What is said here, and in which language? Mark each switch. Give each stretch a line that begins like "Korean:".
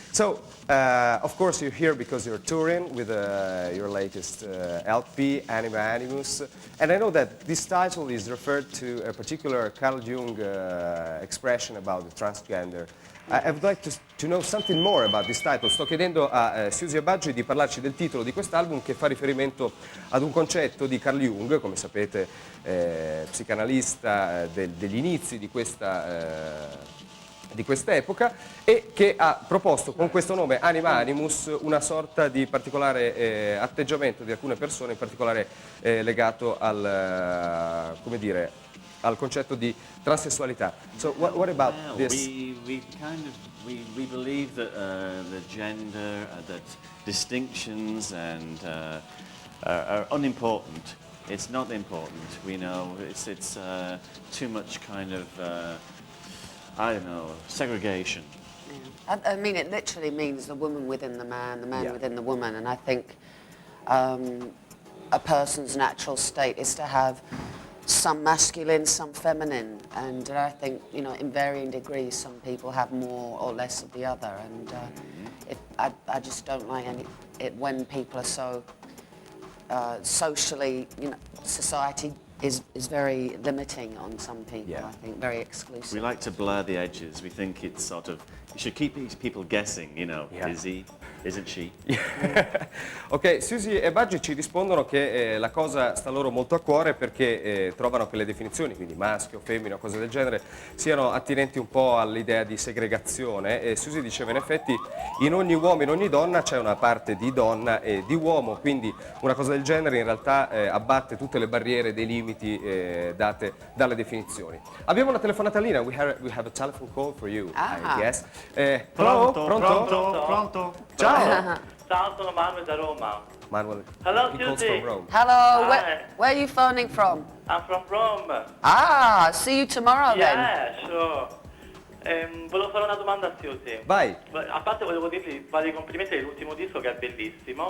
English: So, of course, you're here because you're touring with your latest LP, Anima Animus. And I know that this title is referred to a particular Carl Jung expression about the transgender. I would like to know something more about this title.
Italian: Sto chiedendo a Siouxsie e Budgie di parlarci del titolo di quest'album, che fa riferimento ad un concetto di Carl Jung, come sapete, psicanalista degli inizi di questa epoca, e che ha proposto con questo nome Anima Animus una sorta di particolare atteggiamento di alcune persone, in particolare legato al, come dire, al concetto di transessualità.
English: So what about this? We believe that the gender, that distinctions and are unimportant. It's not important. We know it's too much kind of I don't know, segregation. Yeah. I mean, it literally means the woman within the man Yeah. within the woman, and I think a person's natural state is to have some masculine, some feminine, and I think, you know, in varying degrees, some people have more or less of the other, and I just don't like it when people are so socially, you know, society is very limiting on some people. Yeah. I think very exclusive. We like to blur the edges. We think it's sort of, you should keep people guessing, you know, Yeah. is he, isn't she?
Italian: Ok, Siouxsie e Budgie ci rispondono che la cosa sta loro molto a cuore perché trovano che le definizioni, quindi maschio, femmina, cose del genere, siano attinenti un po' all'idea di segregazione. E Siouxsie diceva, in effetti, in ogni uomo, in ogni donna c'è una parte di donna e di uomo, quindi una cosa del genere in realtà abbatte tutte le barriere, dei limiti date dalle definizioni. Abbiamo una telefonata in linea,
English: we have a telephone call for you, I guess. Hello?
Italian: Pronto? Ciao! Ciao, sono Manuel da Roma. Manuel,
English: Hello, he calls Siouxsie. from Rome. Hello, Hi. where are you phoning from? I'm from Rome. Ah, see you tomorrow then. Yeah, sure.
Italian: Volevo fare una domanda a Siouxsie. Vai! A parte volevo dirgli vari complimenti dell'ultimo disco che è bellissimo.